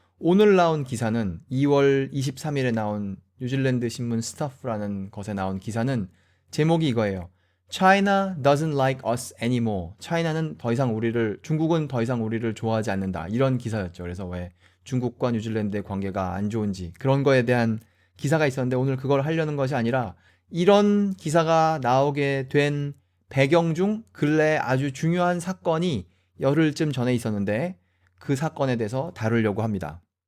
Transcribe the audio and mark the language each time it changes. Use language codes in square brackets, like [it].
[ko] 오늘 나온 기사는 2월 23일에 나온 뉴질랜드 신문 스타프라는 것에 나온 기사는 제목이 이거예요. [en] China doesn't like us anymore. [ko] 중국은 더 이상 우리를 좋아하지 않는다. 이런 기사였죠. 그래서 왜 중국과 뉴질랜드의 관계가 안 좋은지 그런 거에 대한 기사가 있었는데 오늘 그걸 하려는 것이 아니라 이런 기사가 나오게 된 배경 중 근래 아주 중요한 사건이 열흘쯤 전에 있었는데 그 사건에 대해서 다루려고 합니다.